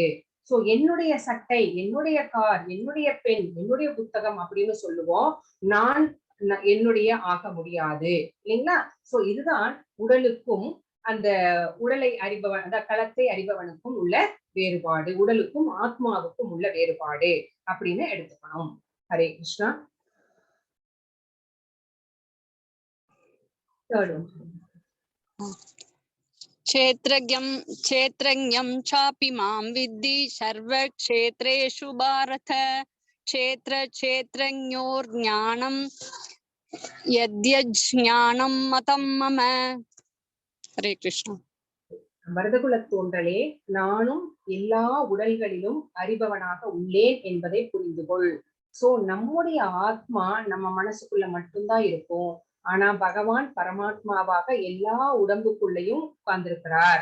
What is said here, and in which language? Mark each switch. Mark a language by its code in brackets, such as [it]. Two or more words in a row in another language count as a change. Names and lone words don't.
[ta] சோ என்னுடைய சட்டை, என்னுடைய கார், என்னுடைய பெண், என்னுடைய புத்தகம் அப்படின்னு சொல்லுவோம். நான் என்னுடைய ஆக முடியாது இல்லைங்களா? சோ இதுதான் உடலுக்கும் அந்த உடலை அறிபவன், அந்த களத்தை அறிபவனுக்கும் உள்ள வேறுபாடு, உடலுக்கும் ஆத்மாவுக்கும் உள்ள வேறுபாடு அப்படின்னு எடுத்துக்கணும். ஹரே கிருஷ்ணா. [sa] क्षेत्रज्ञं चापि मां विद्धि सर्वक्षेत्रेषु भारत क्षेत्रज्ञोर्ज्ञानं यद्यज्ञानं मतं मम. हरे कृष्ण. [ta] பரதகுல தோன்றலே, நானும் எல்லா உடல்களிலும் அறிபவனாக உள்ளேன் என்பதை புரிந்து கொள். சோ நம்முடைய ஆத்மா நம்ம மனசுக்குள்ள மட்டும்தான் இருக்கும். ஆனா பகவான் பரமாத்மாவாக எல்லா உடம்புக்குள்ளயும் உட்கார்ந்திருக்கிறார்.